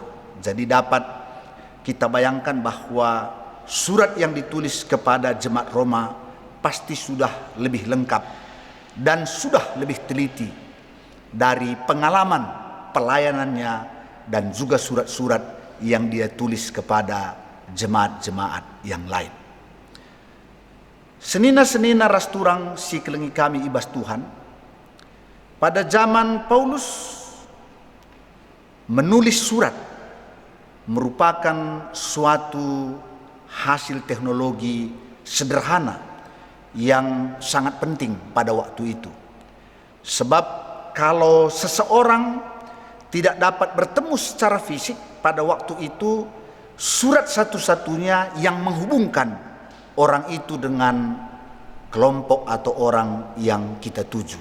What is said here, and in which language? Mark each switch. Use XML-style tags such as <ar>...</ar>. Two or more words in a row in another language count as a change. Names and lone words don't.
<id>Jadi dapat kita bayangkan bahwa surat yang ditulis kepada jemaat Roma pasti sudah lebih lengkap dan sudah lebih teliti dari pengalaman pelayanannya dan juga surat-surat yang dia tulis kepada jemaat-jemaat yang lain.</id> <btx>Senina-senina rasturang si kelengi kami ibas Tuhan,</btx> <id>pada zaman Paulus menulis surat merupakan suatu hasil teknologi sederhana yang sangat penting pada waktu itu. Sebab kalau seseorang tidak dapat bertemu secara fisik pada waktu itu, surat satu-satunya yang menghubungkan orang itu dengan kelompok atau orang yang kita tuju.</id>